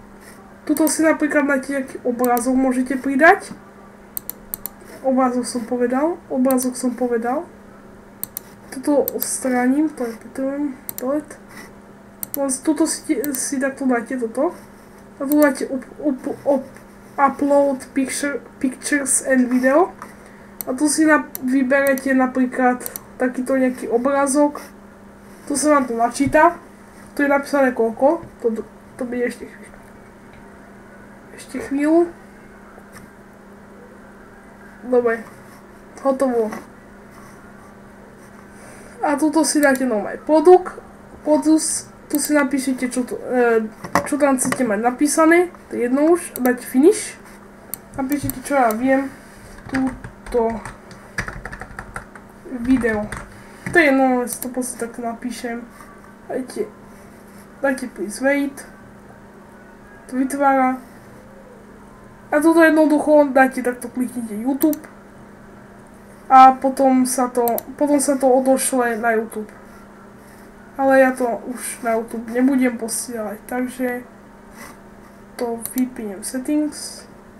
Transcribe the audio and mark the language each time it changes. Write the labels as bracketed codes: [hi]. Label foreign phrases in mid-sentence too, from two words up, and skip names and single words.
[sk] Tuto si napríklad dáte nejaký obrázok, môžete pridať. Obrázok som povedal. Tuto odstránim, to je potrebujem, tuto si takto dáte toto. A tu dáte [en] upload pictures and video. [sk] A tu si vyberete napríklad takýto nejaký obrázok. Tu sa vám to načíta. Tu je napísané koľko. To bude ešte chvíľu. Dobre. Hotovo. A tuto si dáte normálne produs. Tu si napíšete, čo tam chcete mať napísané. To je jedno už. Dáte finish. Napíšete, čo ja viem. Túto video. To je jedno, si to proste takto napíšem. Dajte [en] please wait. [sk] To vytvára. A toto jednoducho dáte, takto kliknite YouTube a potom sa to odošle na YouTube. Ale ja to už na YouTube nebudem posielať, takže to vypnem settings.